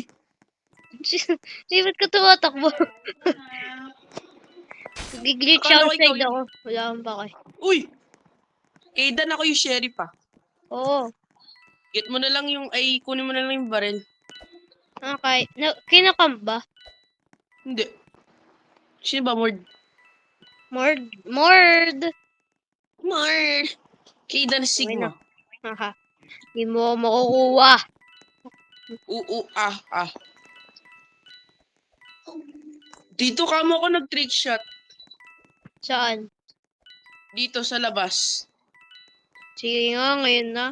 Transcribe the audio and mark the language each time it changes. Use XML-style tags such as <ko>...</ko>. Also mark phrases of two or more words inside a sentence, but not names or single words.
<tl>Di ba't ka tumatakbo? Nag-glitch Akala ko outside ikaw ako. Wala akong pake. Uy! Kidan ako yung sheriff ah. Oo. Get mo na lang yung, ay, kunin mo na lang yung baril. Okay. Kinakam ba? Hindi. Sino ba, Mord? Mord. Mord! Mord! Kidan Sigma. Haha. Di mo ako makukuha. Ah. Dito ka mo ako nag-trick shot. Saan? Dito sa labas. Sige nga, ngayon na.</tl>